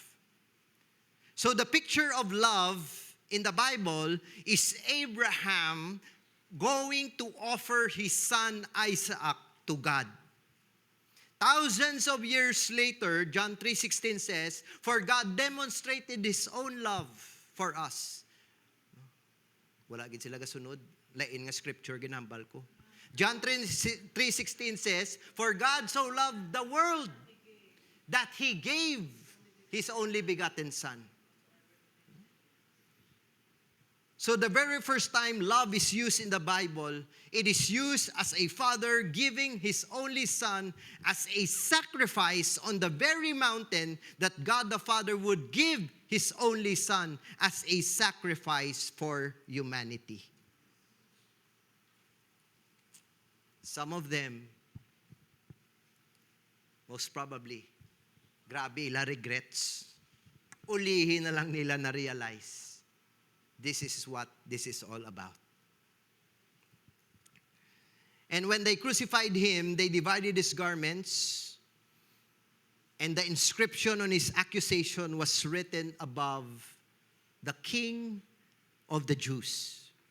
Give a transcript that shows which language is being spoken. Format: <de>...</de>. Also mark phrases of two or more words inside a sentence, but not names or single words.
<en>So the picture of love in the Bible is Abraham going to offer his son Isaac to God. Thousands of years later, John 3:16 says, "For God demonstrated His own love for us."</en> <hil>Wala gid sila kasunod. Lain nga scripture ginambal ko.</hil> <en>John 3:16 says, "For God so loved the world that He gave His only begotten Son." So the very first time love is used in the Bible, it is used as a father giving his only son as a sacrifice on the very mountain that God the Father would give his only son as a sacrifice for humanity. Some of them, most probably,</en> <hil>grabe ila regrets. Ulihin na lang nila na realize.</hil> <en>This is what this is all about. And when they crucified him, they divided his garments, and the inscription on his accusation was written above, "The King of the Jews."</en>